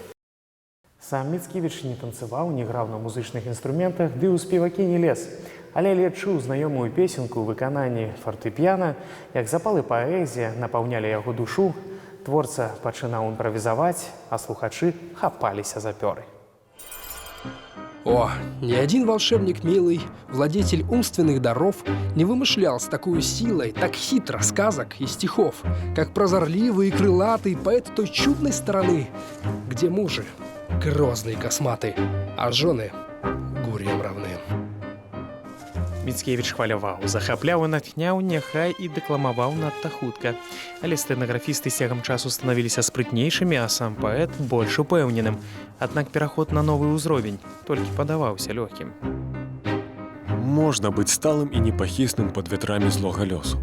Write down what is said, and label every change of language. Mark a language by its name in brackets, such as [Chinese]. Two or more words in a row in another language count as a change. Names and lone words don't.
[Belarusian] Сам Міцкевіч не танцаваў, не граў на музычных інструментах, ды ў спевакі не лез. Але чуў знаёмую песенку ў выкананні фартэпіяна, як запал і паэзія напаўнялі яго душу, творца пачынаў імправізаваць, а слухачы хапаліся за пёры. [Russian] О, ни один волшебник милый, владетель умственных даров, не вымышлял с такой силой, так хитро сказок и стихов, как прозорливый и крылатый поэт той чудной стороны, где мужи грозные и косматы, а жены гурьям равны. [Belarusian] Міцкевіч хваляваў, захапляў і натхняў, няхай і дэкламаваў надта хутка. Але стэнаграфісты з цягам часу станавіліся спрытнейшымі, а сам паэт больш упэўненым. Аднак пераход на новы ўзровень толькі падаваўся лёгкім. Можна быць сталым і непахісным пад ветрамі злога лёсу.